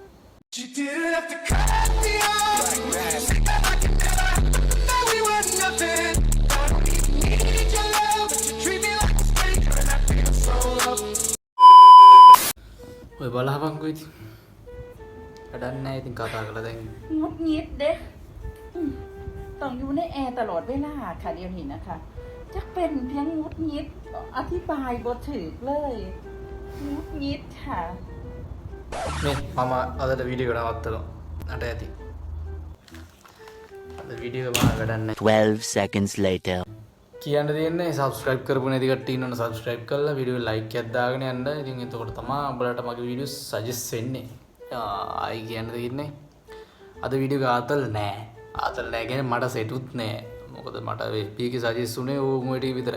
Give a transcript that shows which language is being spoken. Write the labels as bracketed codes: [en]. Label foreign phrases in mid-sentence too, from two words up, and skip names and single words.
[si] ඔය බලහපන්කෝ ඉතින්. වැඩක් නැහැ ඉතින් කතා කරලා දැන්. งดงิดเด้ต้องอยู่ในแอร์ตลอดเวลาค่ะเดี๋ยวนี้นะคะจะเป็นเพียงงดงิดอธิบายบ่ถึกเลยงดงิดค่ะ මේ මම අදට වීඩියෝ එක නවත්තනවා. අට ඇති. අද වීඩියෝ එක මම වැඩක් නැහැ. [en] 12 seconds later. [si] කියන්න තියෙන්නේ subscribe කරපු නැති කට්ටිය ඉන්නවනේ subscribe කරලා වීඩියෝ like එකක් දාගෙන යන්න. ඉතින් එතකොට තමයි උඹලට මගේ වීඩියෝ suggest වෙන්නේ. ආයි කියන්න තියෙන්නේ අද වීඩියෝ එක ආතල් නෑ. ආතල් නෑ කියන්නේ මට සෙටුත් නෑ. මොකද මට FB එකේ suggest උනේ ඕම ටික විතරයි.